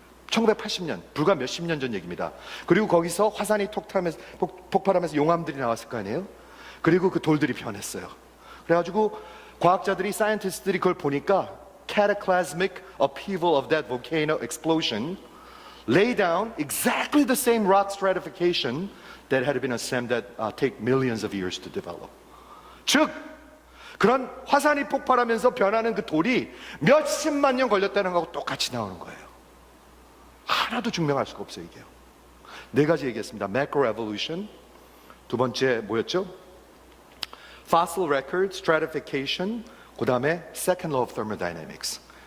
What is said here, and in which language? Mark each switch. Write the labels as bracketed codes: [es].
[ko] 1980년, 불과 몇십 년 전 얘기입니다. 그리고 거기서 화산이 폭발하면서 용암들이 나왔을 거 아니에요? 그리고 그 돌들이 변했어요. 그래가지고 과학자들이, 사이언티스트들이 그걸 보니까 [en] cataclysmic upheaval of that volcano explosion lay down exactly the same rock stratification that had been assembled that take millions of years to develop. [ko] 즉, 그런 화산이 폭발하면서 변하는 그 돌이 몇십만 년 걸렸다는 거하고 똑같이 나오는 거예요. 하나도 증명할 수가 없어요, 이게요. 네 가지 얘기했습니다. macroevolution, 두 번째 뭐였죠? [en] fossil record, stratification, [ko] 그 다음에 [en] second law of thermodynamics.